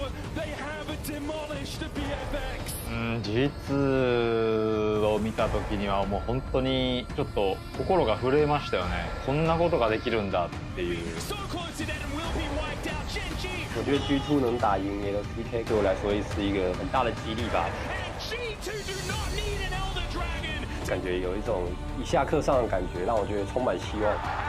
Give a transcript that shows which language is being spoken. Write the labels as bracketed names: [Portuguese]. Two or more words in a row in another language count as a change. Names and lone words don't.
[Japanese] 事実を見た時にはもう本当にちょっと心が震えましたよね。こんなことができるんだっていう。 [Chinese] 我觉得 G2 能打赢 LCP 对我来说是一个很大的激励吧。感觉有一种一下课上的感觉，让我觉得充满希望。